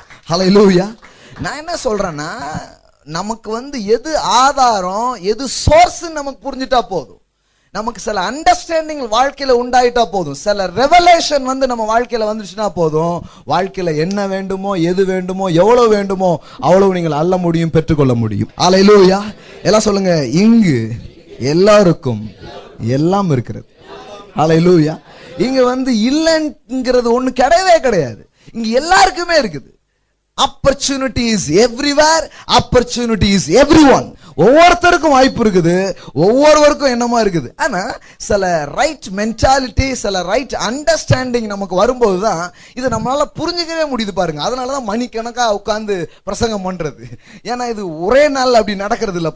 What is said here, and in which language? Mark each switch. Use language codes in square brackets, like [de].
[ta] ஹல்லேலூயா. நான் என்ன சொல்றேன்னா, நமக்கு வந்து எது ஆதாரம் எது சோர்ஸ் நமக்கு புரிஞ்சுட்டா போதும், நமக்கு சில அண்டர்ஸ்டாண்டிங் வாழ்க்கையில உண்டாயிட்டா போதும், சில ரெவலேஷன் வந்து நம்ம வாழ்க்கையில வந்துச்சுன்னா போதும், வாழ்க்கையில என்ன வேண்டுமோ எது வேண்டுமோ எவ்வளவு வேண்டுமோ அவ்வளவு நீங்கள் அள்ள முடியும், பெற்றுக்கொள்ள முடியும். ஹல்லேலூயா. எல்லாம் சொல்லுங்க, இங்கு எல்லாருக்கும் எல்லாம் இருக்கிறது. ஹல்லேலூயா. இங்க வந்து இல்லைங்கிறது ஒண்ணு கிடையவே கிடையாது, இங்க எல்லாருக்குமே இருக்குது. [en] Opportunities everywhere, opportunities everyone. [ta] ஒவ்வொருத்தருக்கும் வாய்ப்பு இருக்குது, ஒவ்வொருவருக்கும் என்னமா இருக்குது. ஆனா சில ரைட் மென்டாலிட்டி, சில ரைட் அண்டர்ஸ்டாண்டிங் நமக்கு வரும்போது தான் இதை நம்மளால புரிஞ்சுக்கவே முடியுது. பாருங்க, அதனாலதான் மணிக்கணக்கா உட்கார்ந்து பிரசங்கம் பண்றது. ஏன்னா இது ஒரே நாள் அப்படி நடக்கிறது இல்ல.